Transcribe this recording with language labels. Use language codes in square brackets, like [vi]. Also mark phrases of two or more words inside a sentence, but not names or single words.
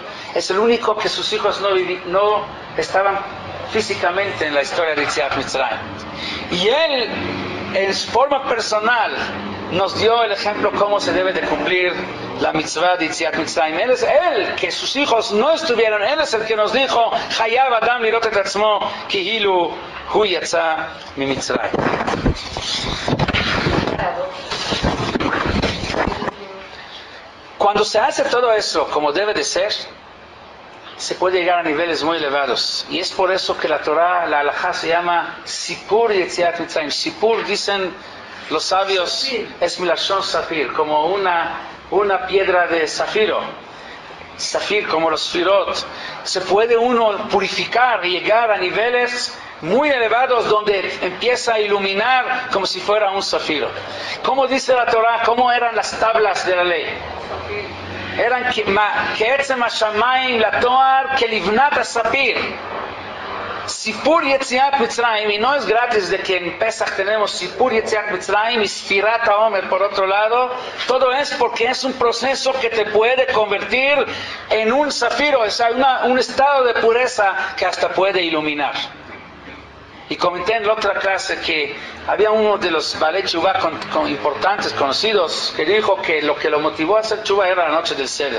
[es] Es el único que sus hijos no estaban físicamente en la historia de [he] יציאת מצרים. [es] Y él, en forma personal, nos dio el ejemplo cómo se debe de cumplir la mitzvah de [he] יציאת מצרים. [es] Él es él, que sus hijos no estuvieron, él es el que nos dijo, [he] חייב אדם לראות את עצמו כאילו הוא יצא ממצרים. [es] Cuando se hace todo eso como debe de ser, se puede llegar a niveles muy elevados. Y es por eso que la Torah, la halajá, se llama [he] סיפור יציאת מצרים. [es] Sipur, dicen los sabios, es [he] מלשון ספיר, [es] como una piedra de zafiro. Zafir, como los firot. Se puede uno purificar y llegar a niveles muy elevados donde empieza a iluminar como si fuera un zafiro. ¿Cómo dice la Torah? ¿Cómo eran las tablas de la ley? [he] Eran כעצם השמיים לתואר כלבנת הספיר. סיפור יציאת מצרים, [es] y no es gratis de que en Pesach tenemos [he] סיפור יציאת מצרים [es] y [he] ספירת העומר [es] por otro lado. Todo es porque es un proceso que te puede convertir en un zafiro, o sea, un estado de pureza que hasta puede iluminar. Y comenté en la otra clase que había uno de los [he] בעלי תשובה [es] importantes, conocidos, que dijo que lo que lo motivó a hacer Tshuva era la noche del Seder.